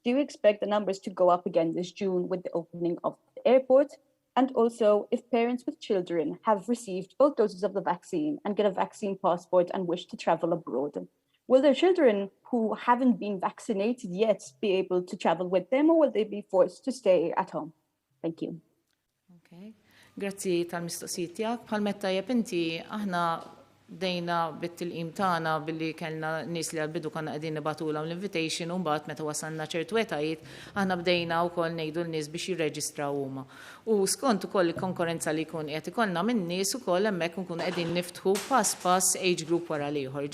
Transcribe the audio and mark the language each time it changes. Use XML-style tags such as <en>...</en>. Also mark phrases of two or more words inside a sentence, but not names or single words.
<en>Do you expect the numbers to go up again this June with the opening of the airport? And also, if parents with children have received both doses of the vaccine and get a vaccine passport and wish to travel abroad, will their children who haven't been vaccinated yet be able to travel with them, or will they be forced to stay at home? Thank you. Okay.</en> <mt>Grazzi tal-mistoqsijiet tiegħek. Bħal metta jeb inti aħna bdejna bit-tilqim tagħna billi kellna nies li għall-bidu konna qegħdin nibatulhom l-invitation, u mbagħad meta wasalna ċertu etajiet aħna bdejna wkoll ngħidu l-nies biex jirreġistraw huma. U skont ukoll il-konkurrenza li jkun qed ikollna minn nies ukoll hemmhekk nkunu qegħdin niftħu pass</mt> <en>age group</en> <mt>wara l-ieħor.</mt>